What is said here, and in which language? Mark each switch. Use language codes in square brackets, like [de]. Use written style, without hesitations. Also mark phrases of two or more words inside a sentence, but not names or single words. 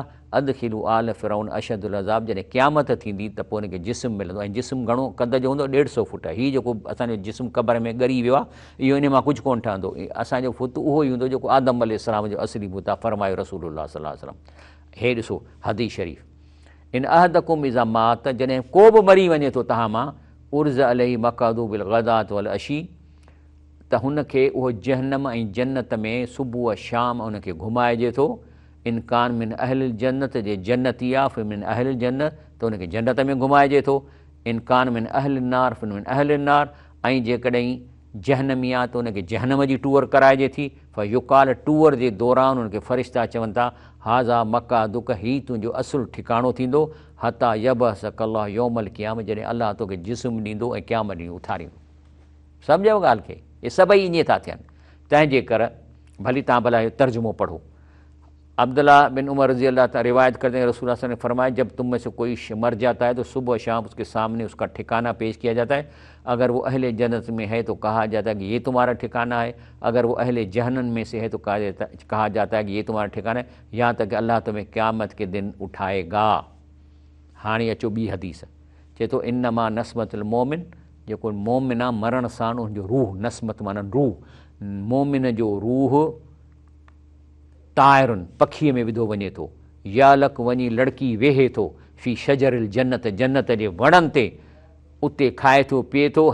[ar] أدخلوا آل فرعون أشد العذاب, [sd] जॾहिं क़यामत थींदी त पोइ हुनखे जिस्म मिलंदो, ऐं जिस्म घणो क़द जो हूंदो? 150 फुट। हीउ जेको असांजो जिस्म क़बर में ॻरी वियो आहे, इहो इन मां कुझु कोन्ह ठहंदो। असांजो फुत उहो ई हूंदो जेको आदम अलैहिस्सलाम जो असली बुत आहे, फरमायो [ar] رسول الله صلى الله عليه وسلم. [sd] हे ॾिसो हदीस शरीफ़, [ar] إن أحدكم إذا مات, [sd] जॾहिं को बि मरी वञे थो तव्हां मां, [ar] عرض عليه مقعده بالغداة والعشي, [sd] त हुनखे उहो जहन्नम ऐं जन्नत में सुबुह शाम उनखे घुमाइजे थो। [ar] إن كان من أهل الجنة, [sd] जे जन्नती आहे [ar] فمن أهل الجنة, [sd] त हुनखे जन्नत में घुमाइजे थो। [ar] إن كان من أهل النار فمن أهل النار फिर मिन अहल नार, [sd] ऐं जेकॾहिं जहनमी आहे त हुनखे जहनम जी टूअर कराइजे थी। फ़युकाल, टूअर जे दौरान हुनखे फ़रिश्ता चवनि था [ar] هذا مقعدك, [sd] हीउ तुंहिंजो असुलु ठिकाणो थींदो। [ar] حتى يبعثك الله يوم القيامة, [sd] जॾहिं अलाह तोखे जिस्म ॾींदो ऐं क़यामत ॾींहुं उथारींदो। सम्झो ॻाल्हि खे? इहे सभई ईअं था थियनि। तंहिंजे करे भली तव्हां भला इहो तर्जुमो पढ़ो। [hi] अब्दुल्ला बिन उमर [ar] رضي الله تعالى [hi] रिवायत करते हैं रसूल ने फरमाया, जब तुम में से कोई मर जाता है तो सुबह शाम उसके सामने उसका ठिकाना पेश किया जाता है। अगर वो अहले जन्नत में है तो कहा जाता है कि ये तुम्हारा ठिकाना है, अगर वो अहले जहन्नम में से है तो कहा जाता है कि ये तुम्हारा ठिकाना है, यहाँ तक कि अल्लाह तुम्हें क़यामत के दिन उठाएगा। [sd] हाणे अचो ॿी हदीस, चए थो [ar] إنما نسمة المؤمن, [sd] जेको मोमिन आहे मरण सां उनजो रूह, नस्मत माना रूह, मोमिन जो रूह ताइरुनि पखीअ में विधो वञे थो। यालक वञी लड़की वेहे थो [ar] في شجر الجنة, [sd] जन्नत जे वणनि ते, उते खाए थो पीए थो।